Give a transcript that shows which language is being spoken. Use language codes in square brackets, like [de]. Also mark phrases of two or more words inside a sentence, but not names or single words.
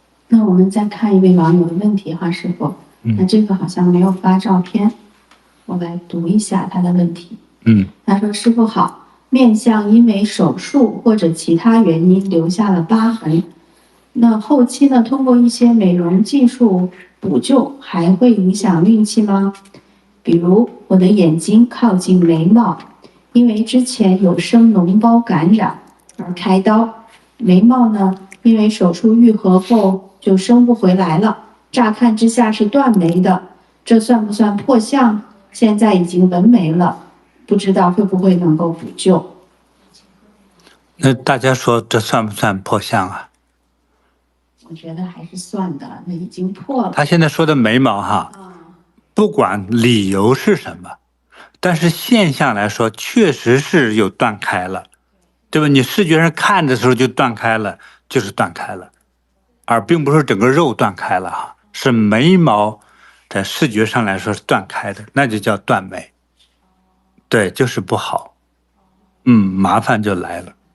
[zh] 那我們再看一位網友的問題哈，師父。那這個好像沒有發照片，我來讀一下他的問題。他說：“師父好，面相因為手術或者其他原因留下了疤痕，那後期呢，通過一些美容技術補救，還會影響運氣嗎？比如我的眼睛靠近眉毛，因為之前有生膿包感染而開刀，眉毛呢，因為手術愈合後就生不回來了，乍看之下是斷眉的，這算不算破相？現在已經紋眉了，不知道會不會能夠補救？” 那大家說這算不算破相啊？我覺得還是算的，那已經破了。他現在說的眉毛哈，不管理由是什麼，但是现象來說，確實是有斷開了，對吧？你視覺上看的時候就斷開了，就是斷開了，而並不是整個肉斷開了哈，是眉毛在視覺上來說是斷開的，那就叫斷眉。对，就是不好，麻煩就來了。